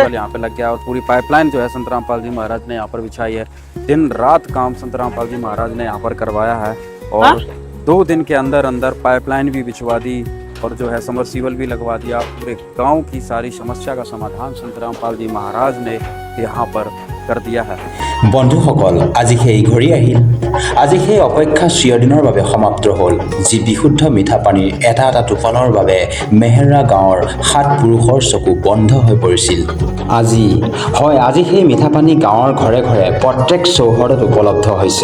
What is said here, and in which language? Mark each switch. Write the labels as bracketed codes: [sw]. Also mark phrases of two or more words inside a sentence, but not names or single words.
[hi] यहाँ पे लग गया और पूरी पाइपलाइन जो है संत रामपाल जी महाराज ने यहाँ पर बिछाई है। दिन रात काम संत रामपाल जी महाराज ने यहाँ पर करवाया है और 2 दिन के अंदर अंदर पाइपलाइन भी बिछवा दी और जो है समरसीबल भी लगवा दिया। पूरे गांव की सारी समस्या का समाधान संत रामपाल जी महाराज ने यहाँ पर कर दिया है। [as] বন্ধুসকল, আজি সেই ঘড়ী আহিল। আজি সেই অপেক্ষা চিৰদিনৰ বাবে সমাপ্ত হ'ল, যি বিশুদ্ধ মিঠা পানীৰ এটা এটা টোপালৰ বাবে মেহেৰা গাঁৱৰ 7 পুৰুষৰ চকু বন্ধ হৈ পৰিছিল। আজি সেই মিঠা পানী গাঁৱৰ ঘৰে ঘৰে প্ৰত্যেক চৌহদত উপলব্ধ হৈছে।